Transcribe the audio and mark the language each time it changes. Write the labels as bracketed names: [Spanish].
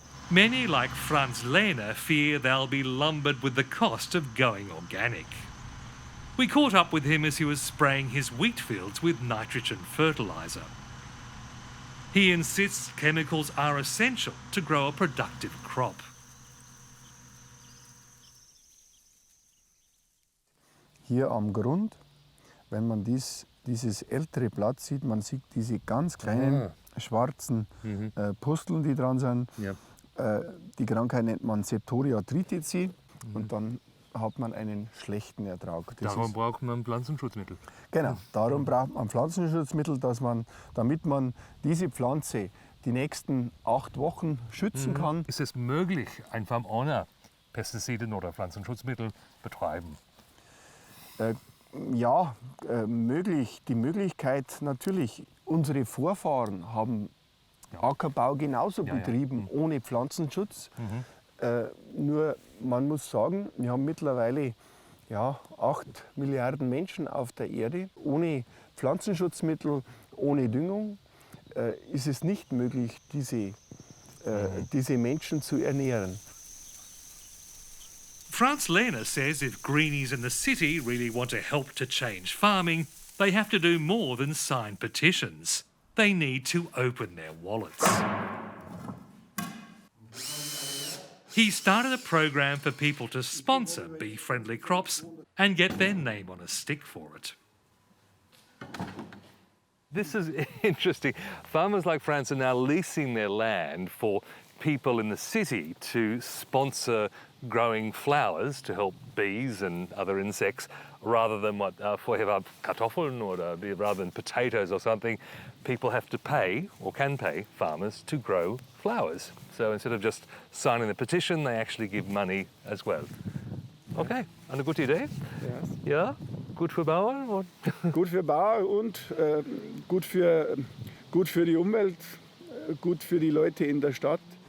[English] Many, like Franz Lehner, fear they'll be lumbered with the cost of going organic. We caught up with him as he was spraying his wheat fields with nitrogen fertiliser. He insists chemicals are essential to grow a productive crop. [German] Hier am Grund, wenn man dieses ältere Blatt sieht, man sieht diese ganz kleinen schwarzen Pusteln, die dran sind. Ja. Die Krankheit nennt man Septoria tritici und dann hat man einen schlechten Ertrag. Darum braucht man Pflanzenschutzmittel. Genau, darum braucht man Pflanzenschutzmittel, damit man diese Pflanze die nächsten 8 Wochen schützen kann. Ist es möglich, einfach ohne Pestizide oder Pflanzenschutzmittel betreiben? Ja, möglich. Die Möglichkeit natürlich, unsere Vorfahren haben Ackerbau genauso betrieben, ohne Pflanzenschutz. Nur man muss sagen, wir haben mittlerweile 8 Milliarden Menschen auf der Erde. Ohne Pflanzenschutzmittel, ohne Düngung ist es nicht möglich, diese Menschen zu ernähren. [English] Franz Lehner says if greenies in the city really want to help to change farming, they have to do more than sign petitions. They need to open their wallets. He started a program for people to sponsor bee-friendly crops and get their name on a stick for it. This is interesting. Farmers like Franz are now leasing their land for people in the city to sponsor growing flowers to help bees and other insects rather than [German] vorher Kartoffeln [English] or rather than potatoes or something. People have to pay or can pay farmers to grow flowers. So instead of just signing the petition, they actually give money as well. [German] Okay, eine gute Idee? [English] Yes. [German] Ja, gut für Bauern? Gut für Bauern und gut für die Umwelt, gut für die Leute in der Stadt.